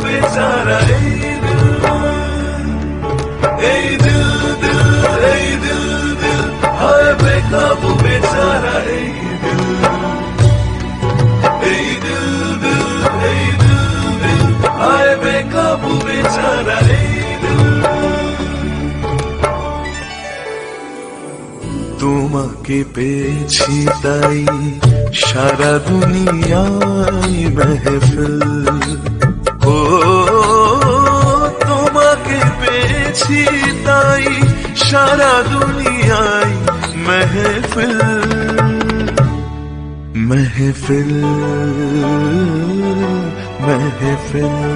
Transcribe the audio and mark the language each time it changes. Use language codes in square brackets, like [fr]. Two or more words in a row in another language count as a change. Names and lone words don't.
[hi] बेचारा दिल हाय बेकाबू बेचारा दिल हाय बेकाबू बेचारा [bn] তোমাকে পেয়েছি তাই সারা দুনিয়ায় মেহফিল ও তোমাকে পেয়েছি তাই সারা দুনিয়ায় মেহফিল মেহফিল মেহফিল